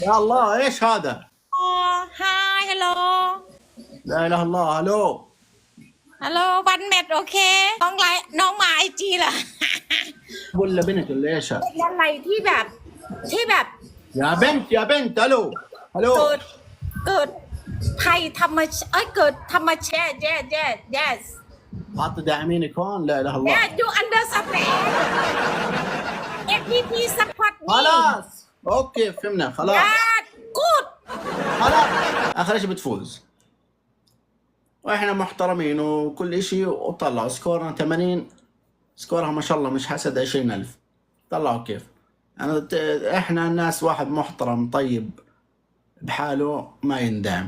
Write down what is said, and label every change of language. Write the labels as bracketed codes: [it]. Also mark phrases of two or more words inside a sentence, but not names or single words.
[ar] يا الله ايش هذا؟ هاي ฮัลโหล لا اله الا الله. الو. [th] ฮัลโหลวันเม็ดโอเคน้องไลน์น้องมาไอจีเหรอ [ar] ولا بنت ولا ايش هذا؟ [th] เป็นอะไรที่แบบที่แบบ [ar] يا بنت يا بنت. الو. [th] เกิ [ar] الو. [th] ดเกิดภัยธรรมชาติเกิดธรรมชาติ yes [ar] حاط داعمينك هون. لا اله الا الله. [en] yes you understand FPP support me [ar] خلاص اوكي فهمنا خلاص. [en] yes good [ar] خلاص اخر شيء بتفوز واحنا محترمين وكل شيء. وطلعوا سكورنا 80. سكورها ما شاء الله مش حسد 20,000. طلعوا كيف. احنا الناس واحد محترم طيب بحاله ما يندعم.